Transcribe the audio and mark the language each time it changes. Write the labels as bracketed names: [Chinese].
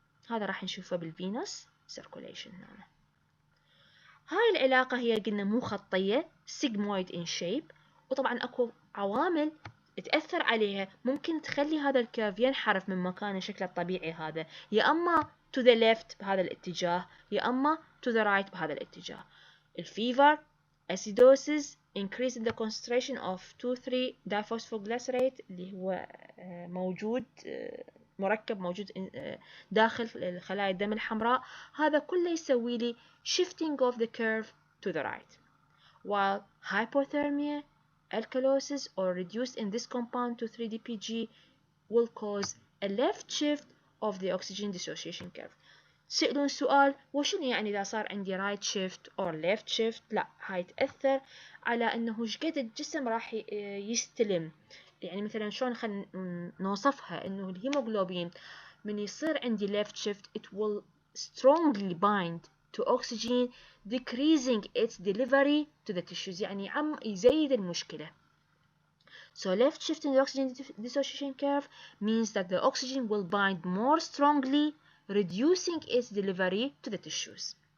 [Arabic] هذا راح نشوفه بالفينوس circulation هنا. هاي العلاقة هي قلنا مو خطية [English] sigmoid in shape، [Arabic] وطبعا اكو عوامل تأثر عليها ممكن تخلي هذا الكيرف ينحرف من مكانه شكله الطبيعي هذا، يا اما [English] to the left [Arabic] بهذا الاتجاه يا اما [English] to the right [Arabic] بهذا الاتجاه. الفيفر، acidosis، [English] increase in the concentration of 2,3 diphosphoglycerate [Arabic] اللي هو موجود مركب موجود داخل خلايا الدم الحمراء، هذا كله يسوي لي [English] shifting of the curve to the right. While hypothermia, alkalosis or reduced in this compound to 3-DPG will cause a left shift of the oxygen dissociation curve. [Arabic] سألون سؤال وشنو يعني إذا صار عندي [English] right shift or left shift؟ [Arabic] لا، هاي تأثر على أنه شقد الجسم راح يستلم. يعني مثلا شلون خلينا نوصفها أنه الهيموغلوبين من يصير عندي [English] left shift it will strongly bind to oxygen, decreasing its delivery to the tissues. [Arabic] يعني عم يزيد المشكلة. [English] So left shift in the oxygen dissociation curve means that the oxygen will bind more strongly, reducing its delivery to the tissues.